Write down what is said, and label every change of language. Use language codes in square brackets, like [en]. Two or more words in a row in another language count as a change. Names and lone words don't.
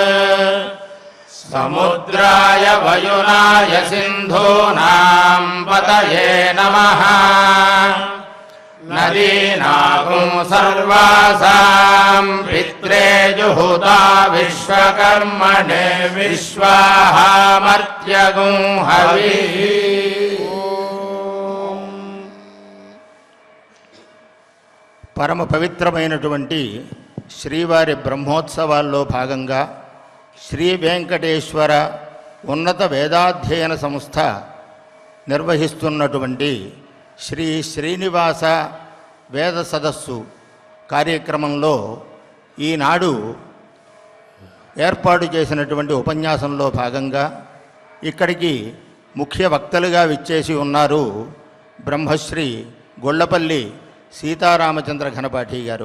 [sa] समुद्राय वयुनाय सिन्धूनां पतये नमः नदीनां सर्वासां पित्रे जुहुता विश्वकर्मणे विश्वाहामर्त्यगुं हविः [te] పరమ పవిత్రమైనటువంటి శ్రీవారి బ్రహ్మోత్సవాల్లో భాగంగా శ్రీ వెంకటేశ్వర ఉన్నత వేదాధ్యయన సంస్థ నిర్వహిస్తున్నటువంటి శ్రీ శ్రీనివాస వేద సదస్సు కార్యక్రమంలో ఈనాడు ఏర్పాటు చేసినటువంటి ఉపన్యాసంలో భాగంగా ఇక్కడికి ముఖ్య వక్తలుగా విచ్చేసి ఉన్నారు బ్రహ్మశ్రీ గొల్లపల్లి సీతారామచంద్ర ఘనపాఠి గారు.